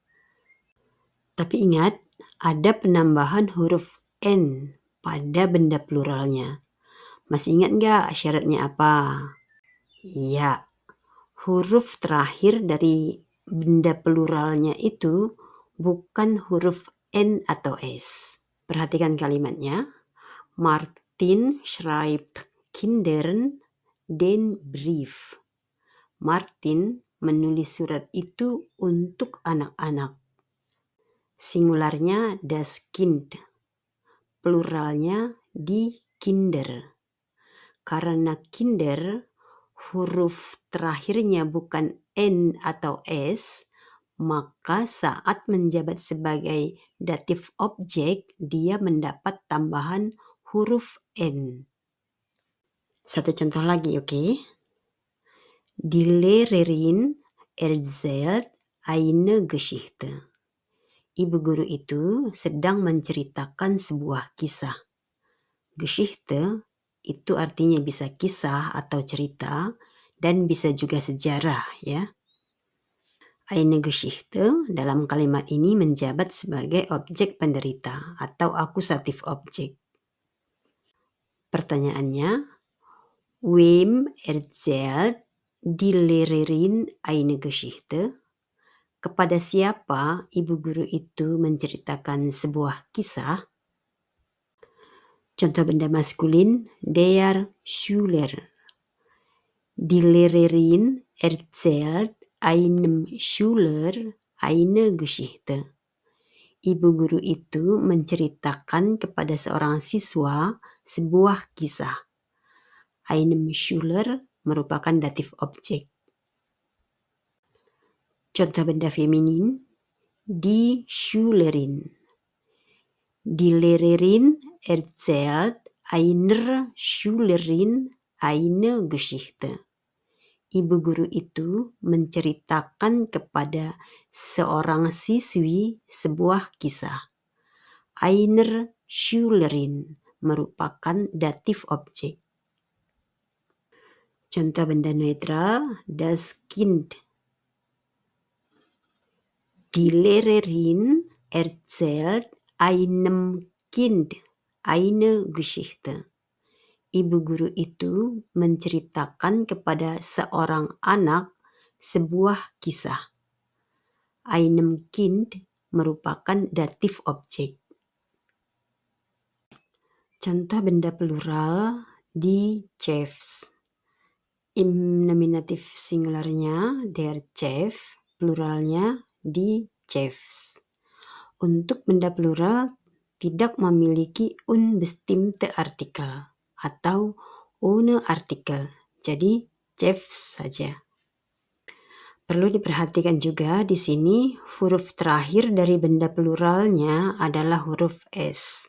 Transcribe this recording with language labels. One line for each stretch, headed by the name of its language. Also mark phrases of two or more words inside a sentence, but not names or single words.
Indonesian: Tapi ingat, ada penambahan huruf N pada benda pluralnya. Masih ingat nggak syaratnya apa? Iya, huruf terakhir dari benda pluralnya itu bukan huruf N atau S. Perhatikan kalimatnya.
German: Martin schreibt Kindern den Brief.
Indonesian: Martin menulis surat itu untuk anak-anak.
German: Singularnya das Kind, pluralnya die Kinder.
Indonesian: Karena Kinder huruf terakhirnya bukan N atau S, maka saat menjabat sebagai datif objek, dia mendapat tambahan huruf N. Satu contoh lagi, oke?
German: Die Lehrerin erzählt eine Geschichte.
Indonesian: Ibu guru itu sedang menceritakan sebuah kisah. Geschichte itu artinya bisa kisah atau cerita dan bisa juga sejarah ya.
German: Eine Geschichte
Indonesian: dalam kalimat ini menjabat sebagai objek penderita atau akusatif objek. Pertanyaannya,
German: wem erzählt die Lehrerin eine Geschichte?
Indonesian: Kepada siapa ibu guru itu menceritakan sebuah kisah? Contoh benda maskulin,
German: der Schüler. Die Lehrerin erzählt einem Schüler eine Geschichte.
Indonesian: Ibu guru itu menceritakan kepada seorang siswa sebuah kisah.
German: Einem Schüler
Indonesian: merupakan datif objek. Contoh benda feminin,
German: die Schülerin. Die Lehrerin erzählt einer Schülerin eine Geschichte.
Indonesian: Ibu guru itu menceritakan kepada seorang siswi sebuah kisah.
German: Einer Schülerin
Indonesian: merupakan datif objek. Contoh benda netral,
German: das Kind. Die Lehrerin erzählt einem Kind eine Geschichte.
Indonesian: Ibu guru itu menceritakan kepada seorang anak sebuah kisah.
German: Einem Kind
Indonesian: merupakan datif objek. Contoh benda plural di Chefs.
German: Im
Indonesian: nominatif singularnya
German: der Chef, pluralnya die Chefs.
Indonesian: Untuk benda plural tidak memiliki
German: unbestimmte Artikel
Indonesian: atau
German: ohne Artikel,
Indonesian: jadi Chefs saja. Perlu diperhatikan juga di sini huruf terakhir dari benda pluralnya adalah huruf S.